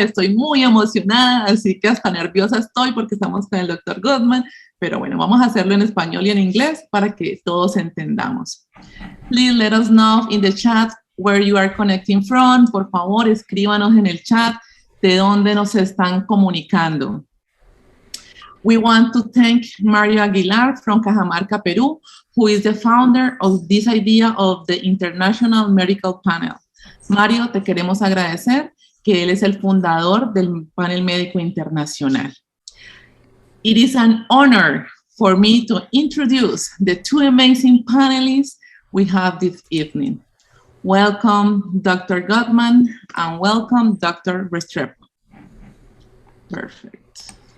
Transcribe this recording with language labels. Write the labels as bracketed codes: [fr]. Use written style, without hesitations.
[es] Estoy muy emocionada, así que hasta nerviosa estoy porque estamos con el Dr. Gutman, pero bueno, vamos a hacerlo en español y en inglés para que todos entendamos. [en] Please let us know in the chat where you are connecting from. [es] Por favor, escríbanos en el chat de dónde nos están comunicando. [en] We want to thank Mario Aguilar from Cajamarca, Peru, who is the founder of this idea of the International Medical Panel. [es] Mario, te queremos agradecer que él es el fundador del panel médico internacional. [en] It is an honor for me to introduce the 2 amazing panelists we have this evening. Welcome, Dr. Gutman, and welcome, Dr. Restrepo. Perfect.